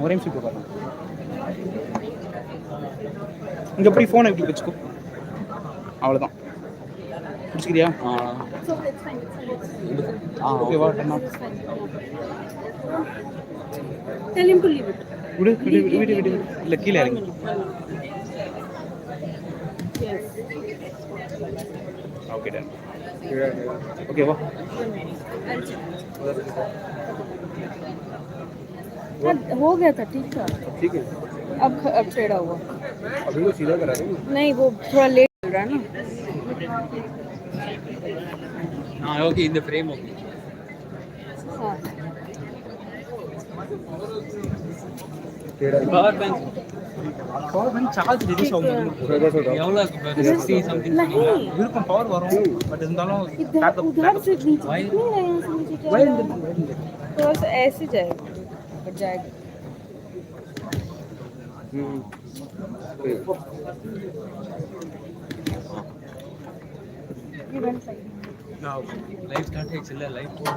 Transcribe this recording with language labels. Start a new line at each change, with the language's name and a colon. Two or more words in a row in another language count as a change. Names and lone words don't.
Tamil: ஒரே நிமிஷம் உட்காரேன். இங்கே எப்படி ஃபோனை எப்படி வச்சுக்கோ. அவ்வளோதான். பிடிச்சிக்கிறியா? ஓகேவா? விடு. இல்லை கீழே இறங்கி.
English: OK done OK वाह
Hindi: हो गया था ठीक था ठीक है अब छेड़ा हुआ अभी वो सीधा करा दो नहीं वो थोड़ा लेट चल रहा है ना
English: हाँ OK in the frame OK
Hindi: हाँ
English: power bank charge reduce
Tamil: ஆகும் எவ்வளவு இருக்கு 60 समथिंग இருக்கும் பவர் வரும் பட் இருந்தாலும்
Hindi: उधर से नीचे नहीं यहाँ से नीचे वायर थोड़ा सा ऐसे जाएगा ऊपर जाएगा
English: live start
Hindi: है चल लाइव